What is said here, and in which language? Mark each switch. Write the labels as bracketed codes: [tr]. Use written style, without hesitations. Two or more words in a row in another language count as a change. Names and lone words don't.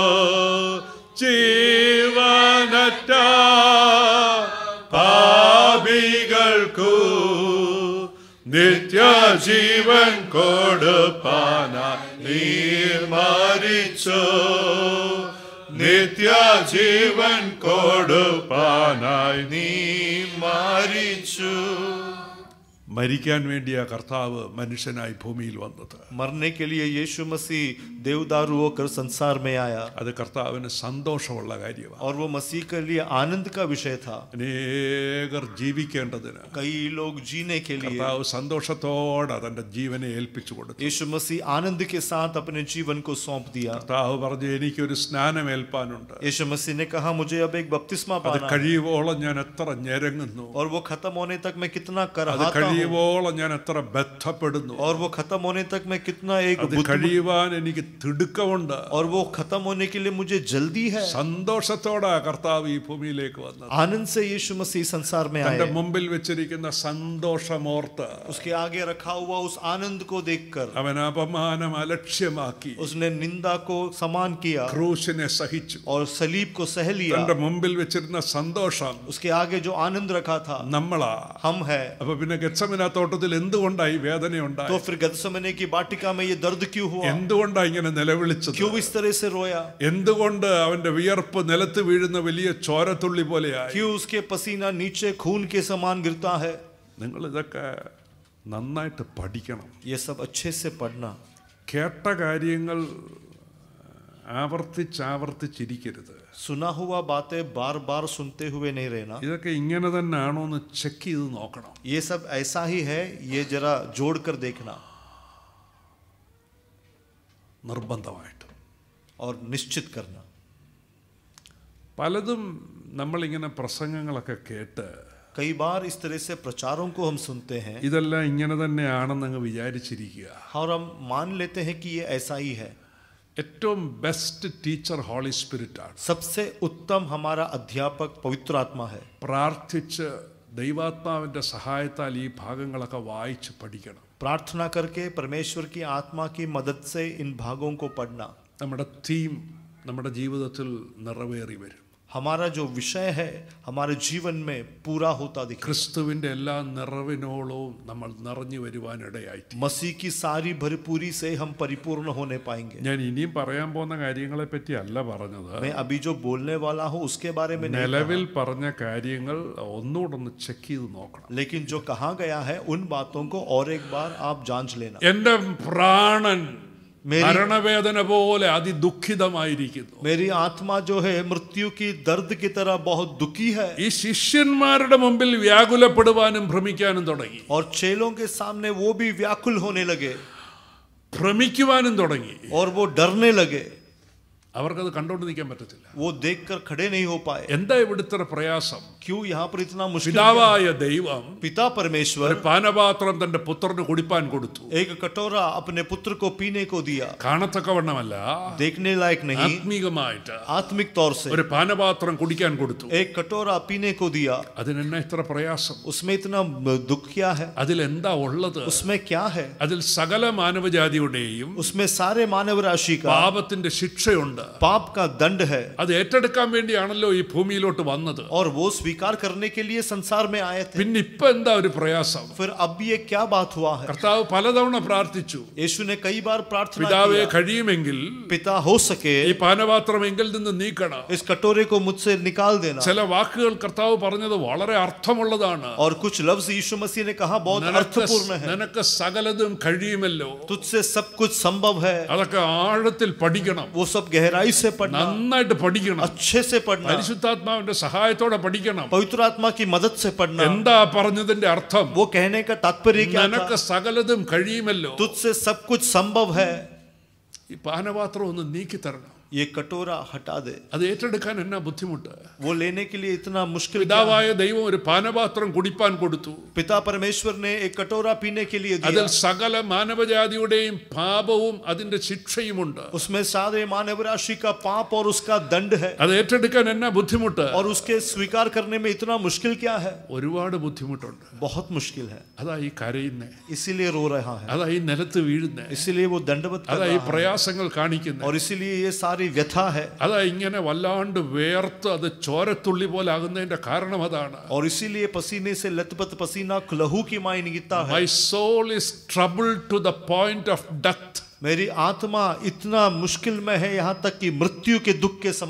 [ml] ജീവനറ്റ പാപികൾക്കു നിത്യജീവൻ കൊടുപ്പാനായി നീ മരിച്ചു, നിത്യജീവൻ കൊടുപ്പാനായി നീ മരിച്ചു. മരിക്കാൻ വേണ്ടിയാ കർത്താവ് മനുഷ്യനായി ഭൂമിയിൽ വന്നത്. [hi] मरने के लिए यीशु मसीह देवदारू होकर संसार में आया [ml] അത് കർത്താവിന് സന്തോഷമുള്ള കാര്യമാണ്. [hi] और वो मसीह के लिए आनंद का विषय था. [ml] അനേകർ ജീവിക്കേണ്ടതിന് [hi] कई लोग जीने के लिए [ml] കർത്താവ് സന്തോഷത്തോടെ തന്റെ ജീവനെ ഏൽപ്പിച്ചു കൊടുത്തു. [hi] यीशु मसीह आनंद के साथ अपने जीवन को सौंप दिया. [ml] കർത്താവ് പറഞ്ഞു, എനിക്കൊരു സ്നാനം ഏൽപ്പാനുണ്ട്. [hi] यीशु मसीह ने कहा, मुझे अब एक बपतिस्मा [ml] അത് [hi] पाना है [ml] കഴിയുവോളം ഞാൻ എത്ര ഞെരങ്ങുന്നു, [hi] और वो खत्म होने तक मैं कितना [ml] അത് [hi] करहाता हूँ [ml] കഴിയുവോളം ഞാൻ എത്ര ബന്ധപ്പെടുന്നു, [hi] और वो खत्म होने तक मैं कितना एक [ml] അത് കഴിയുവാൻ എനിക്ക് തിടുക്കമുണ്ട്. [hi] और वो खत्म होने के लिए मुझे जल्दी है. [ml] സന്തോഷത്തോടെ കർത്താവ് ഈ ഭൂമിയിലേക്ക് വന്നത്. [hi] आनंद से यीशु मसीह संसार में [ml] തന്റെ [hi] आए. [ml] മുമ്പിൽ വെച്ചിരിക്കുന്ന സന്തോഷമോർത്ത് [hi] उसके आगे रखा हुआ उस आनंद को देखकर [ml] അവൻ അപമാനം അലക്ഷ്യമാക്കി [hi] उसने निंदा को समान किया [ml] ക്രൂശിനെ സഹിച്ചു. [hi] और सलीब को सह लिया. [ml] തന്റെ മുമ്പിൽ വെച്ചിരുന്ന സന്തോഷം [hi] उसके आगे जो आनंद रखा था [ml] നമ്മളാ. [hi] हम है. [ml] അപ്പൊ പിന്നെ ഗെത്സമന തോട്ടത്തിൽ എന്തുകൊണ്ടായി വേദന [hi] तो [ml] ഉണ്ടായി? [hi] फिर गत्समने की वाटिका में ये दर्द क्यों हुआ? [ml] എന്തുകൊണ്ടാ ഇങ്ങനെ നിലവിളിച്ചത്? [hi] क्यों इस तरह से रोया? [ml] എന്തുകൊണ്ട് അവന്റെ വിയർപ്പ് നിലത്ത് വീഴുന്ന വലിയ ചോരത്തുള്ളി പോലെയായി? [hi] क्यों उसके पसीना नीचे खून के समान गिरता है? [ml] നിങ്ങൾ ഇതൊക്കെ നന്നായിട്ട് പഠിക്കണം. [hi] ये सब अच्छे से पढ़ना. [ml] കേട്ട കാര്യങ്ങൾ ആവർത്തിച്ചിരിക്കരുത്. [hi] सुना हुआ बातें बार बार सुनते हुए नहीं रहना. [ml] ഇതൊക്കെ ഇങ്ങനെ തന്നെ ആണോ എന്ന് ചെക്ക് ചെയ്ത് നോക്കണം. [hi] ये सब ऐसा ही है, ये जरा जोड़ कर देखना. [ml] നിർബന്ധമായിട്ട്. [hi] और निश्चित करना. [ml] പലതും നമ്മളിങ്ങനെ പ്രസംഗങ്ങളൊക്കെ കേട്ട് [hi] कई बार इस तरह से प्रचारों को हम सुनते हैं [ml] ഇതെല്ലാം ഇങ്ങനെ തന്നെയാണെന്നങ്ങ് വിചാരിച്ചിരിക്കുക. [hi] और हम मान लेते हैं कि ये ऐसा ही है. [ml] ഏറ്റവും [en] best teacher [ml] ഹോളി സ്പിരിറ്റാണ്. [hi] सबसे उत्तम हमारा अध्यापक पवित्र आत्मा है. [ml] പ്രാർത്ഥിച്ച് ദൈവാത്മാവിൻ്റെ സഹായത്താൽ ഈ ഭാഗങ്ങളൊക്കെ വായിച്ച് പഠിക്കണം. [hi] प्रार्थना करके परमेश्वर की आत्मा की मदद से इन भागों को पढ़ना. [ml] നമ്മുടെ തീം നമ്മുടെ ജീവിതത്തിൽ നിറവേറി വരും. [hi] हमारा जो विषय है हमारे जीवन में पूरा होता दिखे. [ml] ക്രിസ്തുവിൻ്റെ എല്ലാ നിറവിനോളവും നമ്മൾ നിറഞ്ഞു വരുവാനിടയായി. [hi] मसीह की सारी भरपूरी से हम परिपूर्ण होने पाएंगे. [ml] ഞാൻ ഇനിയും പറയാൻ പോകുന്ന കാര്യങ്ങളെ പറ്റി അല്ല പറഞ്ഞത്. [hi] मैं अभी जो बोलने वाला हूँ उसके बारे में नहीं [ml] നിലവിൽ [hi] कहा, [ml] പറഞ്ഞ കാര്യങ്ങൾ ഒന്നുകൂടെ ഒന്ന് ചെക്ക് ചെയ്ത് നോക്കണം. [hi] लेकिन जो कहा गया है उन बातों को और एक बार आप जांच लेना. [ml] എൻ്റെ പ്രാണൻ [hi] मेरी [ml] മരണവേദന പോലെ അതിദുഃഖിതമായിരിക്കുന്നു. [hi] मेरी आत्मा जो है मृत्यु की दर्द की तरह बहुत दुखी है. [ml] ഈ ശിഷ്യന്മാരുടെ മുമ്പിൽ വ്യാകുലപ്പെടുവാനും ഭ്രമിക്കാനും തുടങ്ങി. [hi] और चेलों के सामने वो भी व्याकुल होने लगे [ml] ഭ്രമിക്കുവാനും തുടങ്ങി. [hi] और वो डरने लगे. [ml] അവർക്കത് കണ്ടോണ്ട് നിൽക്കാൻ പറ്റത്തില്ല. [hi] वो देखकर खड़े नहीं हो पाए. [ml] എന്താ ഇവിടുത്തെ പ്രയാസം? [hi] क्यों यहाँ पर इतना मुश्किल? [ml] പിതാവായ ദൈവം [hi] पिता परमेश्वर [ml] ഒരു പാനപാത്രം തന്റെ പുത്രന് കുടിപ്പാൻ കൊടുത്തു. [hi] एक कटोरा अपने पुत्र को पीने को दिया. [ml] കാണത്തക്കവണ്ണമല്ല, [hi] देखने लायक नहीं, [ml] ആത്മീകമായിട്ട് [hi] आत्मिक तौर से [ml] ഒരു പാനപാത്രം കുടിക്കാൻ കൊടുത്തു. [hi] एक कटोरा पीने को दिया. [ml] അതിനെന്നെ ഇത്ര പ്രയാസം? [hi] उसमें इतना दुख क्या है? [ml] അതിലെന്താ ഉള്ളത്? [hi] उसमें क्या है? [ml] അതിൽ സകല മാനവജാതിയുടെയും [hi] उसमें सारे मानव राशि का [ml] പാപത്തിന്റെ ശിക്ഷയുണ്ട്. [hi] पाप का दंड है. [ml] അത് ഏറ്റെടുക്കാൻ വേണ്ടിയാണല്ലോ ഈ ഭൂമിയിലോട്ട് വന്നത്. [hi] और वो स्वीकार करने के लिए संसार में आए थे. [ml] പിന്നെ ഇപ്പൊ എന്താ ഒരു പ്രയാസം? [hi] फिर अब ये क्या बात हुआ है? [ml] കർത്താവ് പലതവണ പ്രാർത്ഥിച്ചു, [hi] यीशु ने कई बार प्रार्थना [ml] പിതാവേ [hi] किया, [ml] കഴിയുമെങ്കിൽ [hi] पिता हो सके [ml] ഈ പാനപാത്രം എങ്കിൽ നിന്ന് നീക്കണം. [hi] इस कटोरे को मुझसे निकाल देना. [ml] ചില വാക്കുകൾ കർത്താവ് പറഞ്ഞത് വളരെ അർത്ഥമുള്ളതാണ്. [hi] और कुछ लफ्ज यीशु मसीह ने कहा बहुत अर्थपूर्ण है. [ml] നിനക്ക് സകലതും കഴിയുമല്ലോ. [hi] तुझसे सब कुछ संभव है. [ml] അതൊക്കെ ആഴത്തിൽ പഠിക്കണം, [hi] वो सब गहराई से पढ़ना, [ml] നന്നായിട്ട് പഠിക്കണം, [hi] अच्छे से पढ़ना, [ml] പരിശുദ്ധാത്മാവിന്റെ സഹായത്തോടെ പഠിക്കണം. [hi] पवित्र आत्मा की मदद से पढ़ना. [ml] എന്താ പറഞ്ഞതിന്റെ അർത്ഥം? [hi] वो कहने का तात्पर्य क्या [ml] നിനക്ക് [hi] था? [ml] സകലതും കഴിയുമല്ലോ. [hi] तुझसे सब कुछ संभव है. [ml] ഈ പാനപാത്രം ഒന്ന് നീക്കി തരണം. [hi] ये कटोरा हटा दे. [ml] അത് ഏറ്റെടുക്കാൻ എന്നാ ബുദ്ധിമുട്ട്? [hi] वो लेने के लिए इतना मुश्किल क्या [ml] പിതാവായ [hi] है? [ml] ദൈവം ഒരു പാനപാത്രം കുടിപ്പാൻ കൊടുത്തു. [hi] पिता परमेश्वर ने एक कटोरा पीने के लिए [ml] അതിൽ [hi] दिया. [ml] സകല മാനവജാതിയുടെയും പാപവും അതിന്റെ ശിക്ഷയുമുണ്ട്. [hi] उसमें सारे मानव राशि का पाप और उसका दंड है. [ml] അത് ഏറ്റെടുക്കാൻ എന്നാ ബുദ്ധിമുട്ട്? [hi] और उसके स्वीकार करने में इतना मुश्किल क्या है? [ml] ഒരുപാട് ബുദ്ധിമുട്ടുണ്ട്. [hi] बहुत मुश्किल है. [ml] അതാ ഈ കരയുന്നേ, [hi] इसीलिए रो रहा है, [ml] അതാ ഈ നിലത്ത് വീഴുന്നേ, [hi] इसीलिए वो दंडवत कर [ml] അതാ ഈ [hi] रहा है, [ml] പ്രയാസങ്ങൾ കാണിക്കുന്നേ, [hi] और इसीलिए ये सारी व्यथा है. [ml] അതാ ഇങ്ങനെ വല്ലാണ്ട് വേർത്ത് അത് ചോരത്തുള്ളി പോലെ ആകുന്നതിന്റെ കാരണം അതാണ്. [hi] और इसीलिए पसीने से लथपथ पसीना लहू की माई गिरता है. [en] My soul is troubled to the point of death. [hi] मेरी आत्मा इतना मुश्किल में है यहाँ तक कि मृत्यु के दुख के समान।